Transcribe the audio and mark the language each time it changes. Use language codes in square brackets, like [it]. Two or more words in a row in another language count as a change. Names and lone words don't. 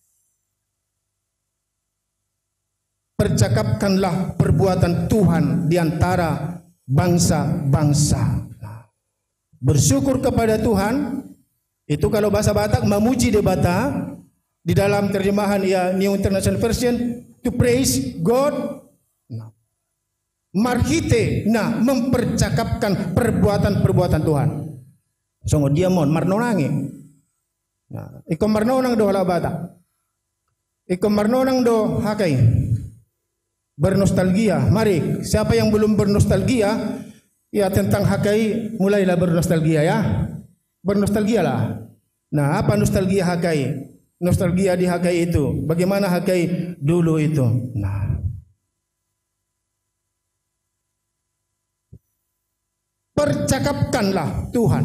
[id] Percakapkanlah perbuatan Tuhan di antara bangsa-bangsa. Bersyukur kepada Tuhan, itu kalau bahasa Batak, memuji de Bata, di dalam terjemahan ya New International Version, [en] to praise God. [id] Marhite, mempercakapkan perbuatan-perbuatan Tuhan. [bbc] Songo dia mon marnonangi. Iko marnonang do hala Batak. Iko marnonang do hakai. [id] Bernostalgia. Mari, siapa yang belum bernostalgia ya tentang HKI, mulailah bernostalgia ya. Bernostalgialah. Nah, apa nostalgia HKI? Nostalgia di HKI itu, bagaimana HKI dulu itu. Nah, percakapkanlah Tuhan.